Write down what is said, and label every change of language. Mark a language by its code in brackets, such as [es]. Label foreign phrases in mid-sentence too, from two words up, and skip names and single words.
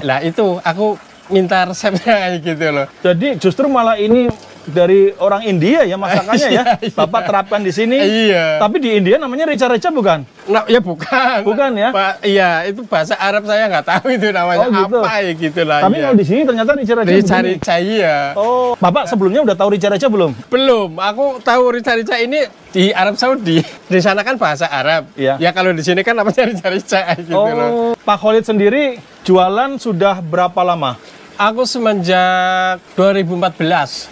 [id] Nah, itu aku minta resepnya kayak gitu loh. Jadi justru malah ini dari orang India ya masakannya ya. Iya, iya. Bapak terapkan di sini. Iya. Tapi di India namanya rica-rica bukan? Nah, ya bukan. Bukan ya? Pak, iya, itu bahasa Arab saya nggak tahu itu namanya Oh, gitu. apa ya gitu lah. Tapi iya. kalau di sini ternyata rica-rica begini. Rica-rica iya. Oh, Bapak sebelumnya udah tahu rica-rica belum? Belum, aku tahu rica-rica ini di Arab Saudi. Di sana kan bahasa Arab. Iya. Ya kalau di sini kan namanya rica-rica gitu loh. Pak Khalid sendiri jualan sudah berapa lama? Aku semenjak 2014,